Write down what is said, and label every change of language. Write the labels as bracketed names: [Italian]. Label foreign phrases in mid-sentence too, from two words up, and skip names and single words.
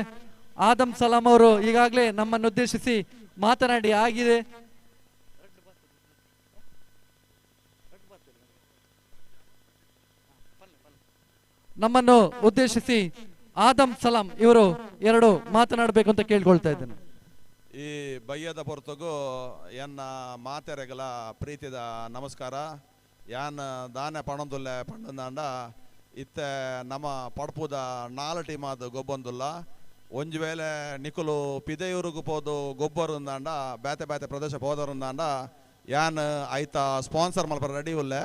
[Kannada] ಆದಮ್ ಸಲಾಂ ಅವರು ಈಗಾಗಲೇ ನಮ್ಮನ್ನು ಉದ್ದೇಶಿಸಿ ಮಾತನಾಡಿ ಆಗಿದೆ. ನಮ್ಮನ್ನು ಉದ್ದೇಶಿಸಿ ಆದಮ್ ಸಲಾಂ ಇವರು 2 ಮಾತನಾಡಬೇಕು ಅಂತ ಕೇಳ್ಕೊಳ್ತಾ ಇದ್ದೇನೆ. [Tulu] ಈ ಬಯ್ಯದ ಹೊರತುಗು ಎನ್ನ ಮಾತೆರೆಗಲ ಪ್ರೀತಿದ ನಮಸ್ಕಾರ. ಯಾನ್ ದಾನೆ ಪಣಂದುಲ್ಲ ಪಂಡಂದಾಂಡ ಇತ್ತೆ ನಮ್ಮ ಪಡ್ಪುದ 4 ಟೀಮಾದ ಗೊಬ್ಬೊಂದುಲ್ಲ. ಒಂಜು ವೇಳೆ ನಿಕುಲು ಪಿದೆಯೂರಿಗೆ ಪೋದು ಗೊಬ್ಬರುಂದಾಂಡ ಬೇತೆ ಬೇತೆ ಪ್ರದೇಶ ಹೋದರುಂದಾಂಡ ಯಾನ್ ಐತ ಸ್ಪಾನ್ಸರ್ ಮಲ್ಪ ರೆಡಿ ಉಲ್ಲೆ.